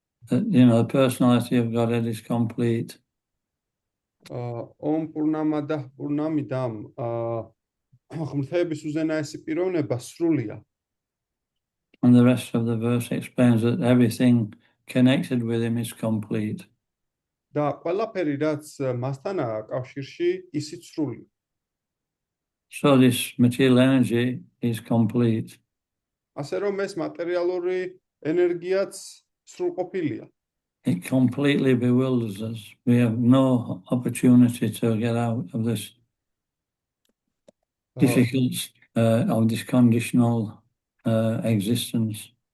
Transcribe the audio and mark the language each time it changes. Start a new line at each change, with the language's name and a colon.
English: The personality of Godhead is complete.
Sanskrit: Om Purnamada Purnamidam.
Georgian: ღმრთების უზენაესი პიროვნება სრულია.
English: And the rest of the verse explains that everything connected with him is complete.
Georgian: და ყველაფერი რაც მასთანაა კავშირში, ისიც სრულია.
English: So this material energy is complete.
Georgian: ასე რომ ეს მატერიალური ენერგიაც სრულყოფილია.
English: It completely bewilders us. We have no opportunity to get out of this difficult, of this conditional existence.